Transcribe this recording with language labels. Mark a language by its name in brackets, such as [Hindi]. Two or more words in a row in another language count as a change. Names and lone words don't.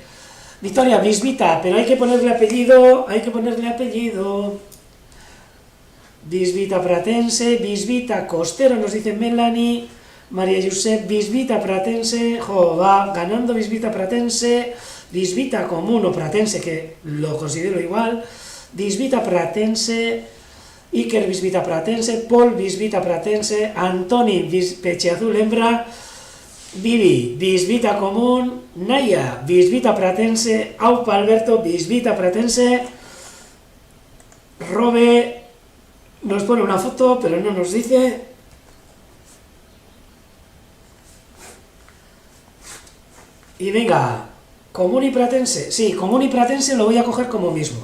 [Spanish] Victoria, bisbita, pero hay que ponerle apellido. Bisbita pratense, bisbita costero, nos dice Melanie. María Josep, bisbita pratense. Va ganando bisbita pratense. Bisbita común o pratense, que lo considero igual. Bisbita pratense. Iker bisbita pratense. Paul bisbita pratense. Antoni peche azul hembra. Vivi bisbita común. Naya bisbita pratense. Aupa Alberto bisbita pratense. Robe nos pone una foto, pero no nos dice. Y venga, común y pratense. Sí, común y pratense lo voy a coger como mismo.